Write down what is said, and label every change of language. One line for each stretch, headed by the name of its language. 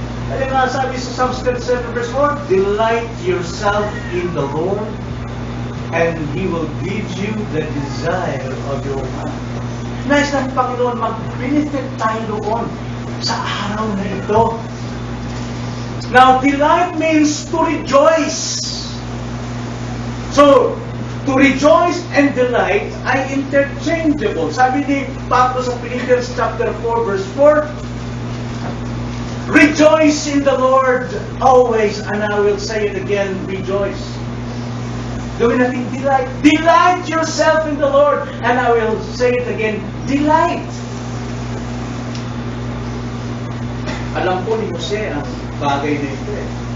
Filipino: Kaya nga sabi sa Psalms 37 verse 4,
English: delight yourself in the Lord and He will give you the desire of your heart.
Filipino: Nais ng Panginoon mag-benefit tayo doon sa araw na ito.
English: Now, delight means to rejoice. So, to rejoice and delight ay interchangeable.
Filipino: Sabi ni Pablo sa
English: Philippians chapter 4 verse 4, rejoice in the Lord always, and I will say it again, rejoice.
Filipino: Gawin natin
English: delight. Delight yourself in the Lord, and I will say it again, delight.
Filipino: Alam po ni Jose ang bagay na ito eh.